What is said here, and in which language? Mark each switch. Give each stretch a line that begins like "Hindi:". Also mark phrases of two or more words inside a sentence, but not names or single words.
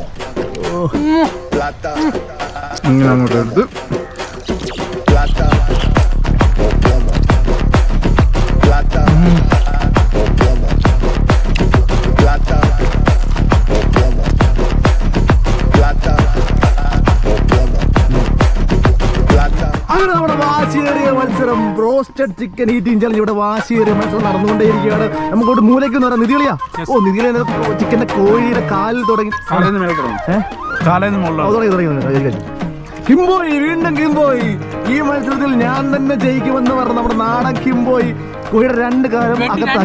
Spanish: Plata. Plata o plomo. Plata o plomo. Plata o plomo. Plata o plomo. Plata.
Malayalam: അങ്ങനെ നമ്മുടെ വാശിയേറിയ മത്സരം
English: Broasted Chicken Eating Challenge
Malayalam: ഇവിടെ വാശിയേറിയ മത്സരം നടന്നുകൊണ്ടേയിരിക്കുകയാണ്. നമുക്കോട്ട് മൂലയ്ക്ക് പറയാം. നിധികളിയാ ചിക്കന്റെ കോഴിയുടെ കാലിൽ തുടങ്ങി കിംബോയ് വീണ്ടും കിംബോയ്. ഈ മത്സരത്തിൽ ഞാൻ തന്നെ ജയിക്കുമെന്ന് പറഞ്ഞ നമ്മുടെ നാടൻ കിംബോയ് കോഴിയുടെ 2 കാലം അകത്താക്കി.